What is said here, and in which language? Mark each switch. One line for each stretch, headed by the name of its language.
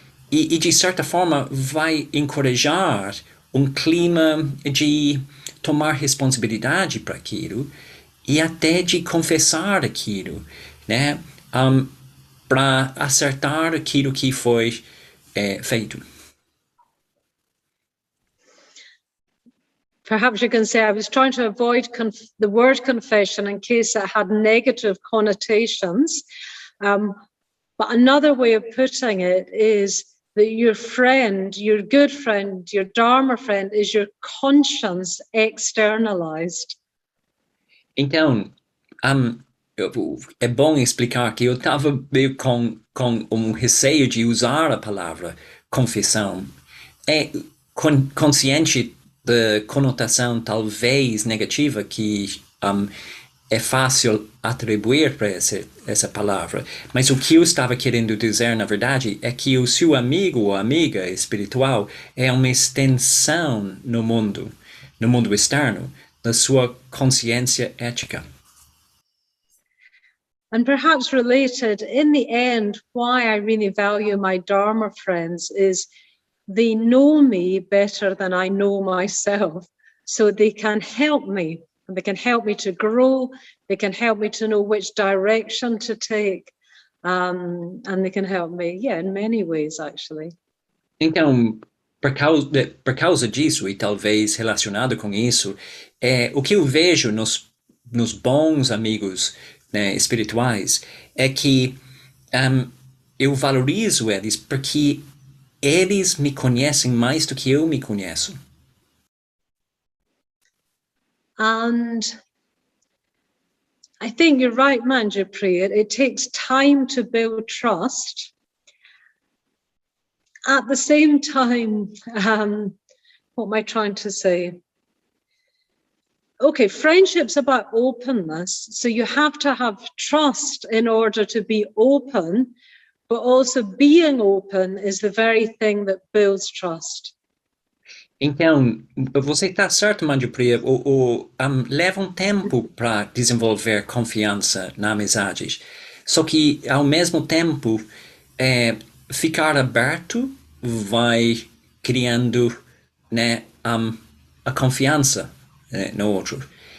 Portuguese: de certa forma vai encorajar um clima de tomar responsabilidade para aquilo e até de confessar aquilo, né, para acertar aquilo que foi feito.
English: Perhaps you can say I was trying to avoid the word confession in case it had negative connotations. But another way of putting it is that your friend, your good friend, your Dharma friend is your conscience externalized.
Portuguese: Então, é bom explicar que eu estava meio com um receio de usar a palavra confissão. consciente da conotação talvez negativa que é fácil atribuir para essa palavra, mas o que eu estava querendo dizer, na verdade, é que o seu amigo ou amiga espiritual é uma extensão no mundo externo, da sua consciência ética.
English: And perhaps related, in the end, why I really value my Dharma friends is they know me better than I know myself. So they can help me. And they can help me to grow. They can help me to know which direction to take. And they can help me, in many ways, actually.
Portuguese: Então, por causa disso, e talvez relacionado com isso, o que eu vejo nos bons amigos, né, espirituais é que eu valorizo eles porque eles me conhecem mais do que eu me conheço.
English: And I think you're right, Manjupriya. It takes time to build trust. At the same time, what am I trying to say? Okay, friendship's about openness. So you have to have trust in order to be open, but also being open is the very thing that builds trust.
Portuguese: Então, você está certo, Manjupriya, leva um tempo para desenvolver confiança na amizades. Só que, ao mesmo tempo, ficar aberto vai criando, né, a confiança, no outro.